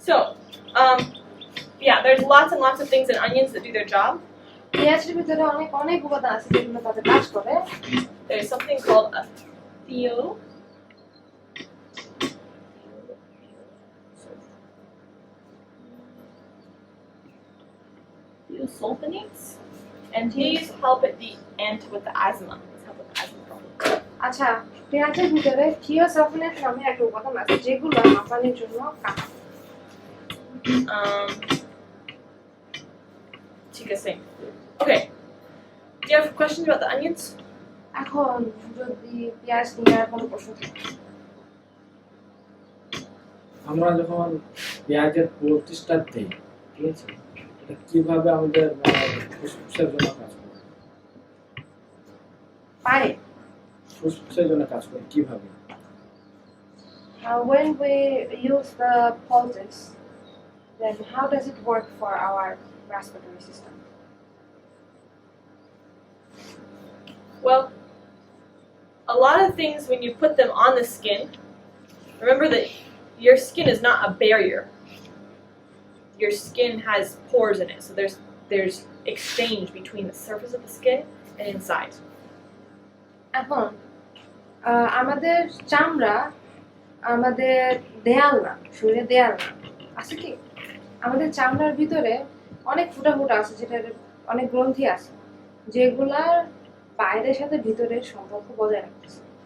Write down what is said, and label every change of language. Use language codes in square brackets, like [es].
[en] So, yeah, there's lots and lots of things in onions that do their job. [bn] পেঁয়াজের ভিতরে অনেক উপাদান আছে যেগুলো তাদের কাজ করে। [en] There's something called a thiosulfonates, and these help at the end with the asthma. These help with the asthma problem. [bn] আচ্ছা, পেঁয়াজের ভিতরে থিওসালফোনেট নামে একটা উপাদান আছে যেগুলো হাঁপানির জন্য কাজ করে। ঠিক আছে. Okay. [en] Do you have questions about the onions? [bn] এখন যদি পেঁয়াজ নিয়ে আর কোনো প্রশ্ন থাকে, আমরা যখন পেঁয়াজের প্রতিষ্ঠা দিই, ঠিক আছে, এটা কিভাবে আমাদের ফুসফুসের জন্য কাজ করে? পারে ফুসফুসের জন্য কাজ করে কিভাবে? [en] when we use the poultice, then how does it work for our respiratory system? Well, a lot of things when you put them on the skin, remember that your skin is not a barrier. Your skin has pores in it, so there's exchange between the surface of the skin and inside. [bn] এখন আমাদের চামড়া আমাদের দেয়াল না, শরীরে দেয়াল না, আছে কি? আমাদের চামড়ার ভিতরে অনেক ফুটা ফুটা আছে, যেটার অনেক গ্রন্থি আছে, যেগুলার বাইরের সাথে ভিতরের সম্পর্ক বজায় রাখতেছে।